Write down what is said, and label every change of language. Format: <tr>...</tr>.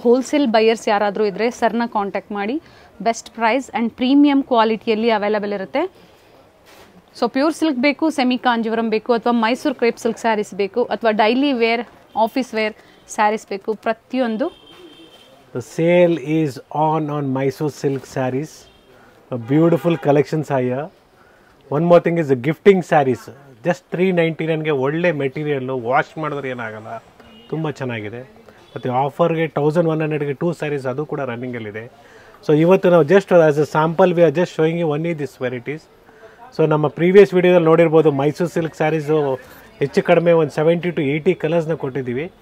<kn>Wholesale buyers ಯಾರಾದರೂ ಇದ್ದರೆ ಸರ್ನ ಕಾಂಟ್ಯಾಕ್ಟ್ ಮಾಡಿ. Best price and premium ಕ್ವಾಲಿಟಿಯಲ್ಲಿ available ಇರುತ್ತೆ. ಸೊ ಪ್ಯೂರ್ ಸಿಲ್ಕ್ ಬೇಕು, ಸೆಮಿ ಕಾಂಜಿವರಂ ಬೇಕು, ಅಥವಾ ಮೈಸೂರು ಕ್ರೇಪ್ ಸಿಲ್ಕ್ ಸ್ಯಾರೀಸ್ ಬೇಕು, ಅಥವಾ daily wear, office wear saris ಬೇಕು, ಪ್ರತಿಯೊಂದು.</kn> <en>The sale is on Mysore silk sarees. A beautiful collections are here. One more thing is the gifting sarees.</en> <kn>Just 399 ಗೆ ಒಳ್ಳೆ ಮೆಟೀರಿಯಲ್. ವಾಶ್ ಮಾಡಿದ್ರೆ ಏನಾಗಲ್ಲ, ತುಂಬ ಚೆನ್ನಾಗಿದೆ. ಮತ್ತು ಆಫರ್ಗೆ 1100ಗೆ 2 ಸ್ಯಾರೀಸ್ ಅದು ಕೂಡ ರನ್ನಿಂಗಲ್ಲಿದೆ. ಸೊ ಇವತ್ತು ನಾವು</kn> <en>Just as a sample we are just showing you only this varieties.</en> <kn>So ನಮ್ಮ ಪ್ರೀವಿಯಸ್ ವಿಡಿಯೋದಲ್ಲಿ ನೋಡಿರ್ಬೋದು, ಮೈಸೂರು ಸಿಲ್ಕ್ ಸ್ಯಾರೀಸು ಹೆಚ್ಚು ಕಡಿಮೆ ಒಂದು 70 to 80 ಕಲರ್ಸ್ನ ಕೊಟ್ಟಿದ್ದೀವಿ.</kn>